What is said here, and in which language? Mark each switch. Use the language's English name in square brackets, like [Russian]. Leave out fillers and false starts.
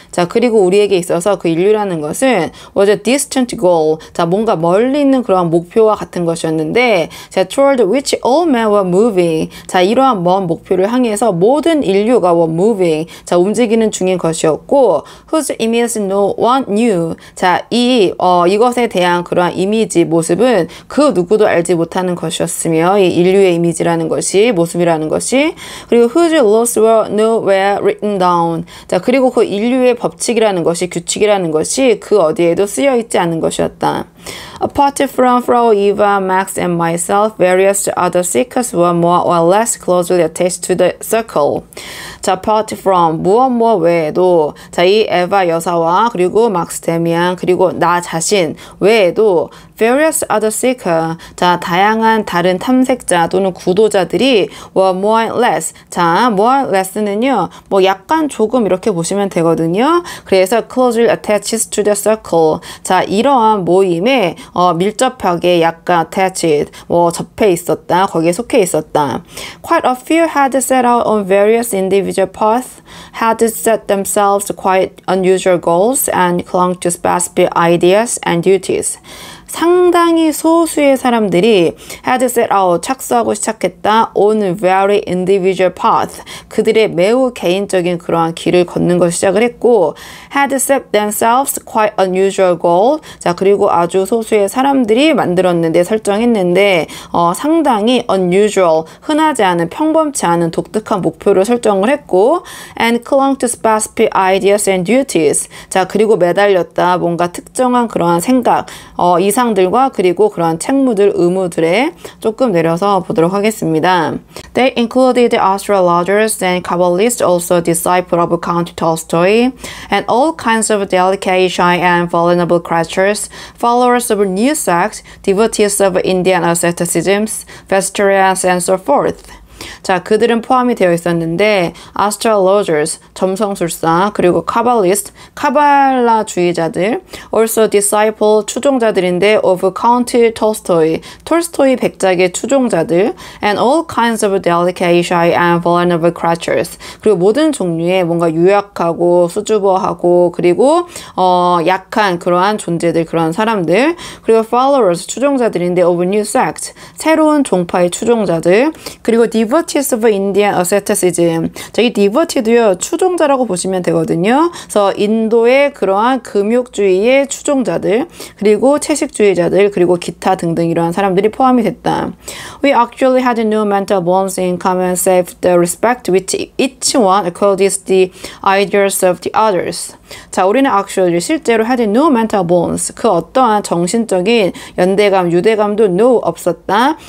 [Korean] 자, 그리고 우리에게 있어서 그 인류라는 것은 [English] was a distant goal, [Korean] 자, 뭔가 멀리 있는 그러한 목표와 같은 것이었는데, 자, [English] toward which all men were moving. [Korean] 자, 이러한 먼 목표를 향해서 모든 인류가 [English] were moving. [Korean] 자, 움직이는 중인 것이었고, [English] whose image no one knew. [Korean] 자, 이것에 대한 그러한 이미지, 모습은 그 누구도 알지 못하는 것이었으며, 이 인류의 이미지라는 것이, 모습이라는 것이, 그리고 [English] whose laws were nowhere written down. [Korean] 자, 그리고 그 인류의 법칙이라는 것이, 규칙이라는 것이 그 어디에도 쓰여 있지 않은 것이었다. [English] Apart from Eva, Max, and myself, various other seekers were more or less closely attached to the circle. [Korean] 자, [English] apart from, [Korean] 무엇 외에도, 자, 이 에바 여사와 그리고 막스 데미안 그리고 나 자신 외에도 [English] various other seeker, [Korean] 자, 다양한 다른 탐색자 또는 구도자들이 [English] were more or less, [Korean] 자, more or less는요, 뭐 약간 조금 이렇게 보시면 되거든요. 그래서 [English] closely attached to the circle. [Korean] 자, 이러한 모임에 밀접하게 약간 attached, 뭐 접해 있었다, 거기에 속해 있었다. [English] Quite a few had set out on various individual paths, had set themselves quite unusual goals, and clung to specific ideas and duties. [Korean] 상당히 소수의 사람들이 [English] had set out, [Korean] 착수하고 시작했다 [English] on very individual path, [Korean] 그들의 매우 개인적인 그러한 길을 걷는 걸 시작을 했고, [English] had set themselves quite unusual goal, [Korean] 자, 그리고 아주 소수의 사람들이 만들었는데, 상당히 unusual, 흔하지 않은, 평범치 않은 독특한 목표를 설정을 했고, 했고 [English] and clung to specific ideas and duties. [Korean] 자, 그리고 매달렸다. 뭔가 특정한 그러한 생각, 이상들과 그리고 그러한 책무들, 의무들에 조금 내려서 보도록 하겠습니다. [English] They included astrologers and Kabbalists, also disciples of Count Tolstoy, and all kinds of delicate, shy, and vulnerable creatures, followers of new sects, devotees of Indian asceticism, vegetarians, and so forth. [Korean] 자, 그들은 포함이 되어 있었는데 [English] astrologers, 점성술사, 그리고 Kabbalist, 카발라주의자들, also disciple, 추종자들인데 of Count Tolstoy, [Korean] 톨스토이 백작의 추종자들, [English] and all kinds of delicate, shy, and vulnerable creatures. [Korean] 그리고 모든 종류의 뭔가 유약하고 수줍어하고 그리고 약한 그러한 존재들, 그러한 사람들, 그리고 followers, 추종자들인데 [English] of new sect, [Korean] 새로운 종파의 추종자들, 그리고 [English] devotees of Indian asceticism. [Korean] 자, 이 devoted도요, 추종자라고 보시면 되거든요. 그래서 인도의 그러한 금욕주의의 추종자들, 그리고 채식주의자들, 그리고 기타 등등 이러한 사람들이 포함이 됐다. [English] We actually had no mental bonds in common save the respect which each one accords the ideas of the others. [Korean] 자, 우리는 actually 실제로 [English] had no mental bonds. [Korean] 그 어떠한 정신적인 연대감, 유대감도 no 없었다.